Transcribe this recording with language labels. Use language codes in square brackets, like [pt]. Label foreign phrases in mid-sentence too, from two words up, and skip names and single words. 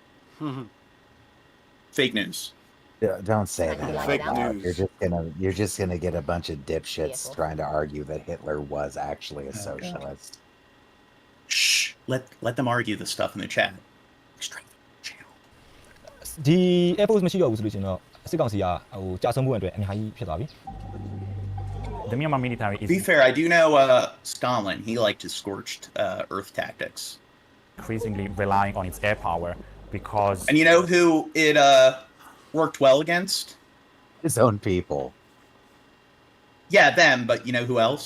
[en] Fake news. Don't say that. Fake news. You're just gonna get a bunch of dipshits trying to argue that Hitler was actually a socialist. Shh. Let them argue the stuff in the chat. The Air Force [my] မရှိတော့ဘူးဆိုလို့ရှင်တော့စစ်ကောင်စီကကြာဆုံးမှုအတွက်အများကြီးဖြစ်သွားပြီ [en] The Myanmar military is... To be fair, I do know Stalin. He liked his scorched earth tactics. Increasingly relying on its air power because... And you know who it worked well against? His own people. Yeah, them, but you know who else?